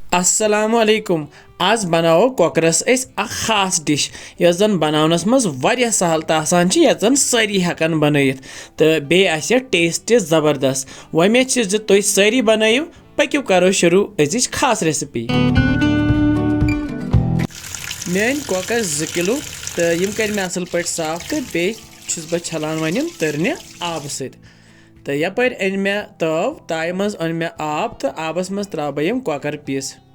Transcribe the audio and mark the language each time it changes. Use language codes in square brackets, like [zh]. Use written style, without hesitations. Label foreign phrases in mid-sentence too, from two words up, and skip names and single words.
[ar] السلام عليكم [ks] आज बनाओ कॉकरस खास डिश यस जन बनावनस मज वारिया सहल तो आसान यस जन सारी हेकन बनयित तो बे आसे टेस्ट जबरदस्त वमे तुम सारी बनायु पक्यू करो शुरू अजिच खास रेसिपी मेन कॉकर 2 किलो तो यम कर मे असल पे साफ तो बे बह छलान वन तरने आब तो यपर अन मे तव ताय मज अन मे आब तो आबस मज त्रा बह यम कॉकर पीस